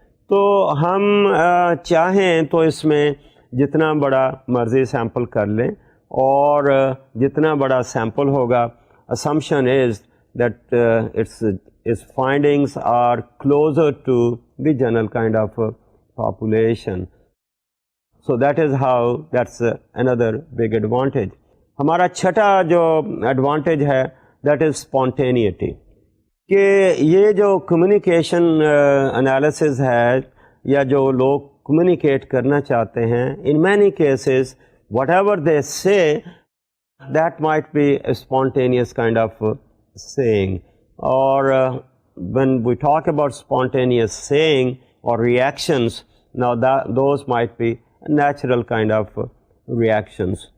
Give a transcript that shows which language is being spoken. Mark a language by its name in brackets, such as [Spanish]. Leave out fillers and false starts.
[Urdu] تو ہم چاہیں تو اس میں جتنا بڑا مرضی سیمپل کر لیں، اور جتنا بڑا سیمپل ہوگا [English] assumption is that its findings are closer to the general kind of population. So that is how, that's another big advantage. [Urdu] ہمارا چھٹا جو ایڈوانٹیج ہے [English] that is spontaneity. [Urdu] کہ یہ جو کمیونیکیشن انالیسز ہے یا جو لوگ کمیونیکیٹ کرنا چاہتے ہیں، [English] in many cases whatever they say that might be a spontaneous kind of saying. Or when we talk about spontaneous saying or reactions, now those might be natural kind of reactions.